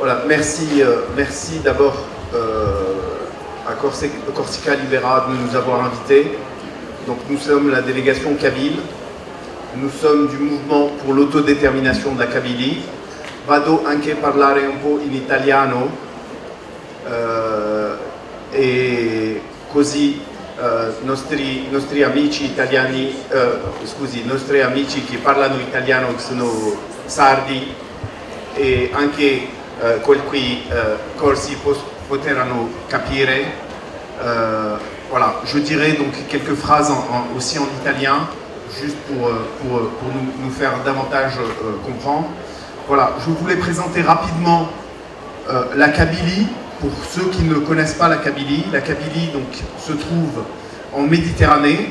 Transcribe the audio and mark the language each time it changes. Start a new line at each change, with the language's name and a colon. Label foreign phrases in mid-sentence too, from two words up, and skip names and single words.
French: merci d'abord à Corsica Libera de nous avoir invités. Donc nous sommes la délégation Kabyle, nous sommes du mouvement pour l'autodétermination de la Kabylie.
Italian: Vado anche parlare un po' in italiano e così nostri amici italiani, nostri amici che parlano italiano, che sono sardi, e anche quelli corsi potranno capire.
French: Voilà, je dirais donc quelques phrases aussi en italien, juste pour nous faire davantage comprendre. Voilà, je voulais présenter rapidement la Kabylie. Pour ceux qui ne connaissent pas la Kabylie donc, se trouve en Méditerranée.